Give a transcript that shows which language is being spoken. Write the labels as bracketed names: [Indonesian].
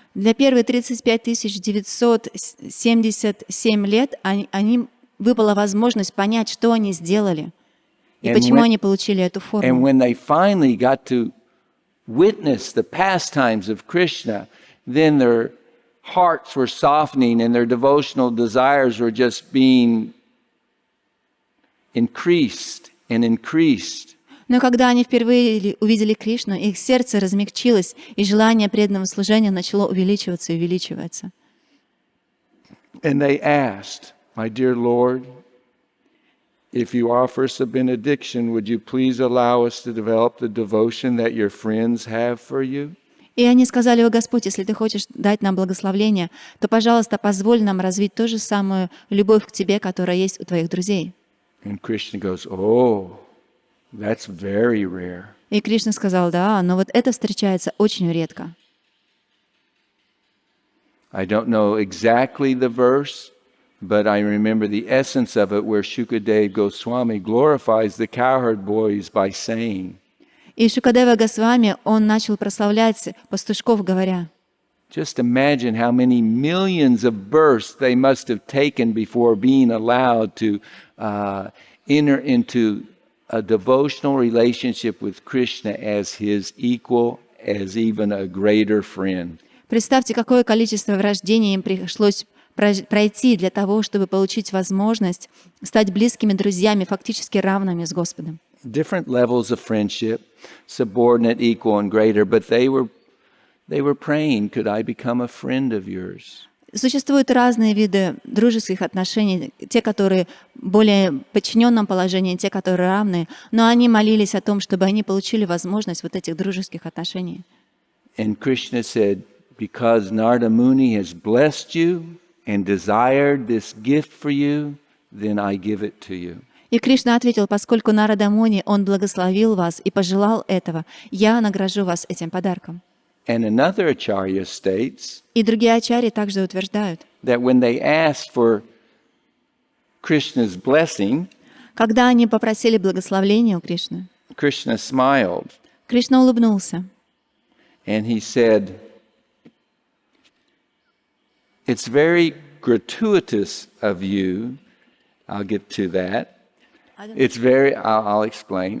[Russian] Для первых 35 977 лет им выпала возможность понять, что они сделали и почему они получили эту [English] And [Russian] форму. [English] when they finally got to witness the pastimes of Krishna, then their hearts were softening and their devotional desires were just being increased and increased. [Russian] Но когда они впервые увидели Кришну, их сердце размягчилось, и желание преданного служения начало увеличиваться и увеличиваться. [English] And they asked, my dear Lord, if you offer us a benediction, would you please allow us to develop the devotion that your friends have for you? [Russian] И они сказали: «О Господь, если Ты хочешь дать нам благословление, то, пожалуйста, позволь нам развить ту же самую любовь к Тебе, которая есть у Твоих друзей». [English] And Krishna goes, oh, that's very rare. [Russian] И Кришна сказал: «Да, но вот это встречается очень редко». [English] I don't know exactly the verse, but I remember the essence of it where Shukadeva Goswami glorifies the cowherd boys by saying, [Russian] И Шукадева Госвами, он начал прославлять пастушков, говоря: [English] just imagine how many millions of births they must have taken before being allowed to enter into a devotional relationship with Krishna as his equal, as even a greater friend. [Russian] Представьте, какое количество рождений им пришлось пройти для того, чтобы получить возможность стать близкими друзьями, фактически равными с Господом. [English] Different levels of friendship, subordinate, equal, and greater, but they were praying, could I become a friend of yours? [Russian] Существуют разные виды дружеских отношений, те, которые в более подчиненном положении, те, которые равны, но они молились о том, чтобы они получили возможность вот этих дружеских отношений. [English] And Krishna said, because Narada Muni has blessed you and desired this gift for you, then I give it to you. [Russian] И Кришна ответил: поскольку Нарада Муни, он благословил вас и пожелал этого, я награжу вас этим подарком. [English] And another acharya states [Russian] И другие ачарьи также утверждают, [English] that when they asked for Krishna's blessing, [Russian] когда они попросили благословения у Кришны, [English] Krishna smiled [Russian] Кришна улыбнулся. [English] and he said, it's very gratuitous of you. I'll get to that. I'll explain.